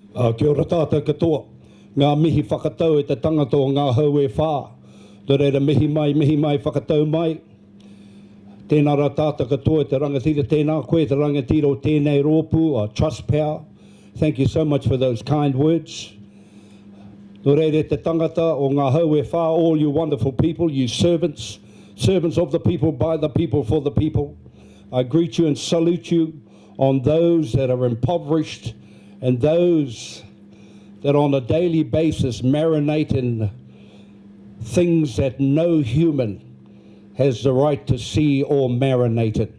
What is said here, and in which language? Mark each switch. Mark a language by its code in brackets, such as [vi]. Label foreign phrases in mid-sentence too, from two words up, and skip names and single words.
[mi] Kia ora tātou katoa. Ngā mihi whakatau e te tangata o ngā hau e whā. Te reira mihi mai, whakatau mai. Tēnā rā tātou katoa te rangatira, tēnā koe te rangatira o tēnei rōpū, Trustpower. [en] Thank you so much for those kind words. [mi] Te reira te tangata o ngā hau e whā, [en] all you wonderful people, you servants, servants of the people, by the people, for the people. I greet you and salute you on those that are impoverished and those that on a daily basis marinate in things that no human has the right to see or marinate in.